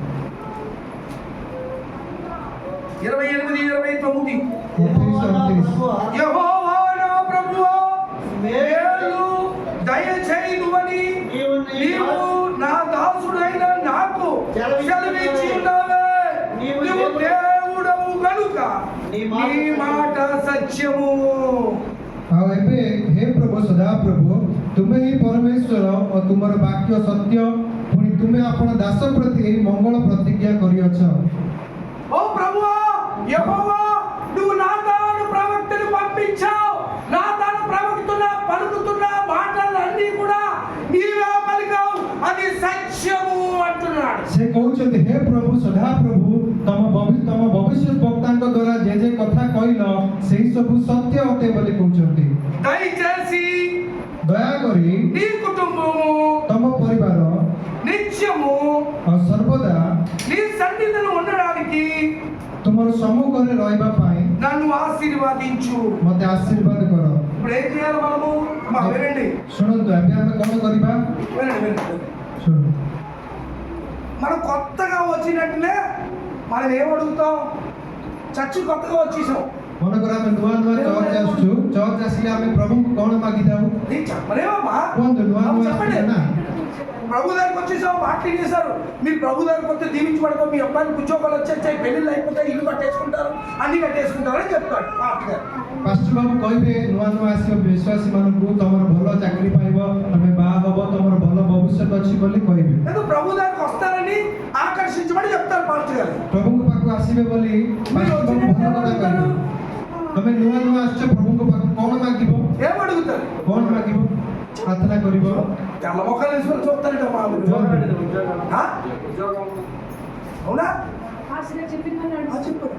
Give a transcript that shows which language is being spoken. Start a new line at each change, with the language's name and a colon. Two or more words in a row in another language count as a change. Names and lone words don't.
Telugu: 28, 29. 28-29 యెహోవా నా ప్రభువా, మేలు దయచేయుదువని నీవు నా దాసుడైన నాకు సెలవిచ్చి ఉన్నావే. నీవు దేవుడవు కనుక నీ మాట సత్యము.
Odia: ଆଉ ଏବେ ହେ ପ୍ରଭୁ ସଦାପ୍ରଭୁ, ତୁମେ ହିଁ ପରମେଶ୍ୱର ଓ ତୁମର ବାକ୍ୟ ସତ୍ୟ, ପୁଣି ତୁମେ ଆପଣ ଦାସ ପ୍ରତି ଏହି ମଙ୍ଗଳ ପ୍ରତିଜ୍ଞା କରିଅଛ।
Telugu: ఓ ప్రభువా, యెహోవా, నువ్వు నాతాను ప్రవక్తను పంపించావు. నాతాను పలుకుతున్న మాటలన్నీ కూడా నీవే పలికావు, అది సత్యము అంటున్నాడు.
Odia: ସେ କହୁଛନ୍ତି, ହେ ପ୍ରଭୁ ସଦାପ୍ରଭୁ, ତମ ଭବିଷ୍ୟତ ବକ୍ତାଙ୍କ ଦ୍ୱାରା ଯେ କଥା କହିଲ ସେହି ସବୁ ସତ୍ୟ ଅଟେ ବୋଲି କହୁଛନ୍ତି।
Telugu: దయచేసి
Odia: ଦୟାକରି
Telugu: నీ కుటుంబము
Odia: ତମ ପରିବାର
Telugu: నిత్యము
Odia: ଆଉ ସର୍ବଦା
Telugu: నీ సన్నిధిలో ఉండడానికి
Odia: ତୁମର ସମ୍ମୁଖରେ ରହିବା ପାଇଁ
Telugu: నన్ను ఆశీర్వదించు.
Odia: ମୋତେ ଆଶୀର୍ବାଦ କର।
Telugu: ఇప్పుడు ఏం చేయాలి మనము? వినండి,
Odia: ଶୁଣନ୍ତୁ, ଏବେ ଆମେ କ'ଣ କରିବା?
Telugu: వినండి.
Odia: ଶୁଣନ୍ତୁ,
Telugu: మనం కొత్తగా వచ్చినట్టునే మనం ఏమడుగుతాం? చర్చి కొత్తగా వచ్చేసాం,
Odia: ମନେକର ଆମେ ନୂଆ ଚର୍ଚ୍ଚ ଆସୁଛୁ, ଚର୍ଚ୍ଚ ଆସିଲେ ଆମେ ପ୍ରଭୁଙ୍କୁ କ'ଣ ମାଗିଥାଉ?
Telugu: నీ చెప్పలేమమ్మా.
Odia: କୁହନ୍ତୁ, ନୂଆ
Telugu: చెప్పండి.
Odia: ଆସିଲେ ନା
Telugu: ప్రభు దగ్గరకు వచ్చేసాం, మాటలు చేశారు. మీరు ప్రభు దగ్గరకు వస్తే దీవించబడతాం, మీ అబ్బాయికి ఉద్యోగాలు వచ్చేస్తాయి, పెళ్ళిళ్ళు అయిపోతాయి, ఇల్లు కట్టేసుకుంటారు, అన్ని కట్టేసుకుంటారు అని చెప్తాడు పాస్టర్ గారు.
Odia: ପାଷ୍ଟର ବାବୁ କହିବେ, ନୂଆ ଆସିବ ବିଶ୍ୱାସୀମାନଙ୍କୁ ତମର ଭଲ ଚାକିରି ପାଇବ, ତମେ ବାହା ହବ, ତମର ଭଲ ଭବିଷ୍ୟତ ଅଛି ବୋଲି କହିବେ।
Telugu: ఎందుకు ప్రభు దగ్గరకు వస్తారని ఆకర్షించబడి చెప్తారు పాస్టర్ గారు.
Odia: ପ୍ରଭୁଙ୍କ ପାଖକୁ ଆସିବେ ବୋଲି ପାଷ୍ଟର ବାବୁ ଭଲ କଥା କହିବେ। ତମେ ନୂଆ ଆସିଛ, ପ୍ରଭୁଙ୍କ ପାଖକୁ କ'ଣ ମାଗିବ?
Telugu: ఏమడుగుతారు?
Odia: କ'ଣ ମାଗିବ? ପ୍ରାର୍ଥନା କରିବ।
Telugu: తెల్ల మొక్కలు వేసుకొని చూస్తారట మా ఊరు. ఆ? అవునా? ఆ, చెప్పారు.